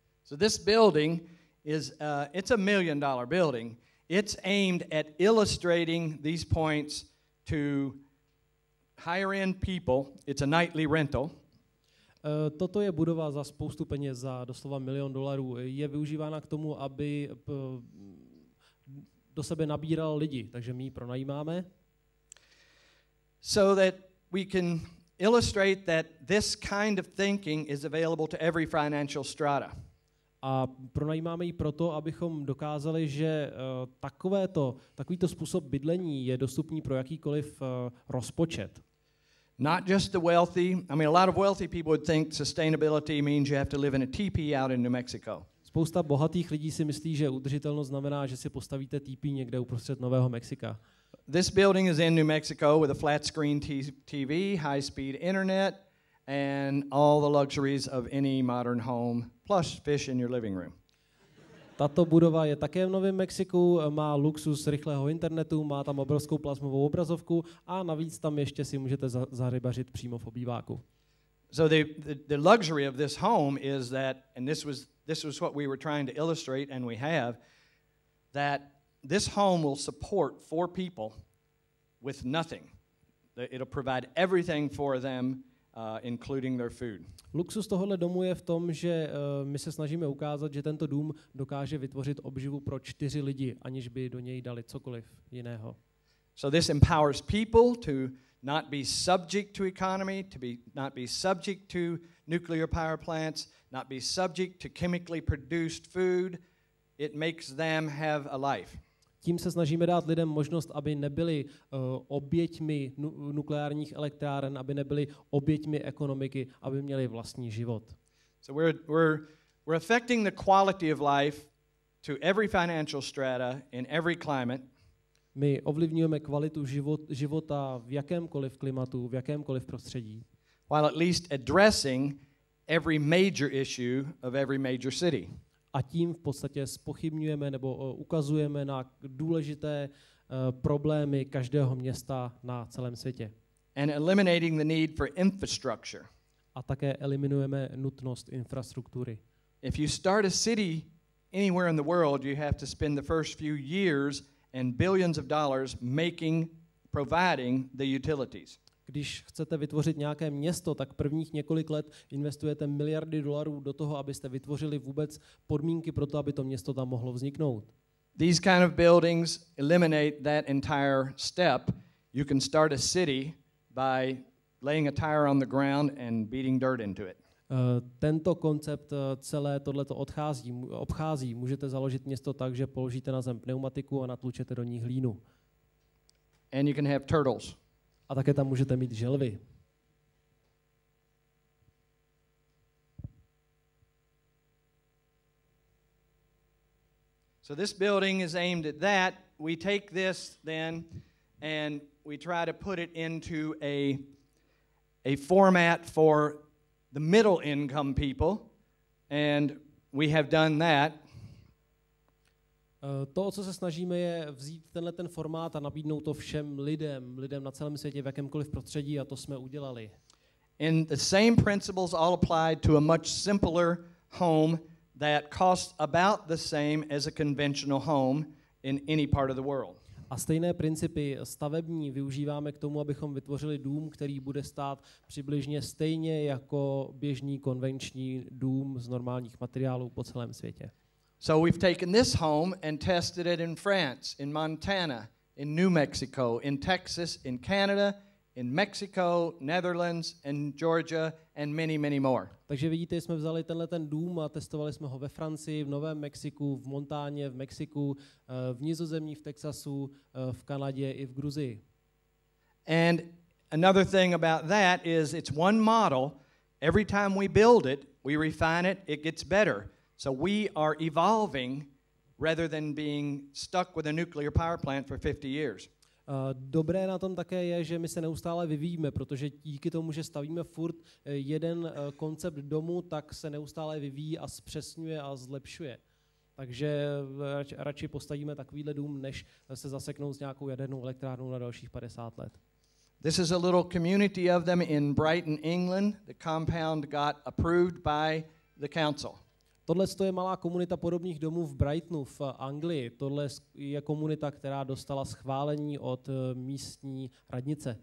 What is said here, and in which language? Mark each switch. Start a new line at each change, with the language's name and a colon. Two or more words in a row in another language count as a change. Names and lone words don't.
English: So this building is it's $1 million building. It's aimed at illustrating these points to higher-end people. It's a nightly rental.
Czech: Toto je budova za spoustu peněz, za doslova $1 milion. Je využívána k tomu, aby do sebe nabíral lidi, takže my ji pronajímáme.
English: So that we can illustrate that this kind of thinking is available to every financial strata.
Czech: A pronajímáme ji proto, abychom dokázali, že takovýto způsob bydlení je dostupný pro jakýkoliv rozpočet.
English: Not just the wealthy. I mean, a lot of wealthy people would think sustainability means you have to live in a teepee out in New Mexico.
Czech: Spousta bohatých lidí si myslí, že udržitelnost znamená, že si postavíte teepee někde uprostřed Nového Mexika.
English: This building is in New Mexico with a flat screen TV, high-speed internet, and all the luxuries of any modern home, plus fish in your living room.
Czech: Tato budova je také v Novém Mexiku, má luxus rychlého internetu, má tam obrovskou plasmovou obrazovku a navíc tam ještě si můžete zarybařit přímo v obýváku.
English: So the luxury of this home is that, and this was what we were trying to illustrate, and we have, that this home will support 4 people with nothing. It'll provide everything for them, including their food.
Czech: Luxus tohoto domu je v tom, že my se snažíme ukázat, že tento dům dokáže vytvořit obživu pro 4 lidi, aniž by do něj dali cokoliv jiného.
English: So this empowers people to not be subject to economy, not be subject to nuclear power plants, not be subject to chemically produced food. It makes them have a life.
Czech: Tím se snažíme dát lidem možnost, aby nebyli oběťmi nukleárních elektráren, aby nebyli oběťmi ekonomiky, aby měli vlastní život.
English: So we're affecting the quality of life to every financial strata in every climate.
Czech: My ovlivňujeme kvalitu života v jakémkoliv klimatu, v jakémkoliv prostředí.
English: While at least addressing every major issue of every major city.
Czech: A tím v podstatě zpochybňujeme nebo ukazujeme na důležité problémy každého města na celém světě.
English: And eliminating the need for infrastructure.
Czech: A také eliminujeme nutnost infrastruktury.
English: If you start a city anywhere in the world, you have to spend the first few years and billions of dollars providing the utilities.
Czech: Když chcete vytvořit nějaké město, tak prvních několik let investujete miliardy dolarů do toho, abyste vytvořili vůbec podmínky pro to, aby to město tam mohlo vzniknout.
English: These kind of buildings eliminate that entire step. You can start a city by laying a tire on the ground and beating dirt into it.
Czech: Tento koncept celé tohleto obchází. Můžete založit město tak, že položíte na zem pneumatiku a natlučete do ní hlínu.
English: And you can have turtles.
Czech: A také tam můžete mít želvy.
English: So this building is aimed at that. We take this then and we try to put it into a format for the middle income people, and we have done that.
Czech: To, o co se snažíme, je vzít ten formát a nabídnout to všem lidem na celém světě v jakémkoliv prostředí, a to jsme udělali.
English: And the same principles all apply to a much simpler home that costs about the same as a conventional home in any part of the world.
Czech: A stejné principy stavební využíváme k tomu, abychom vytvořili dům, který bude stát přibližně stejně jako běžný konvenční dům z normálních materiálů po celém světě.
English: So we've taken this home and tested it in France, in Montana, in New Mexico, in Texas, in Canada, in Mexico, Netherlands, and Georgia, and many, many more.
Czech: Takže vidíte, jsme vzali ten dům a testovali jsme ho ve Francii, v Novém Mexiku, v Montáně, v Mexiku, v Nizozemí, v Texasu, v Kanadě i v Gruzii.
English: And another thing about that is it's one model. Every time we build it, we refine it, it gets better. So we are evolving rather than being stuck with a nuclear power plant for 50 years.
Czech: Dobré na tom také je, že my se neustále vyvíjíme, protože díky tomu, že stavíme furt jeden koncept domu, tak se neustále vyvíjí a zpřesňuje a zlepšuje. Takže radši postavíme takovýhle dům, než se zaseknout s nějakou jadernou elektrárnou na dalších 50 let.
English: This is a little community of them in Brighton, England. The compound got approved by the council.
Czech: Tohle je malá komunita podobných domů v Brightonu v Anglii. Tohle je komunita, která dostala schválení od místní radnice.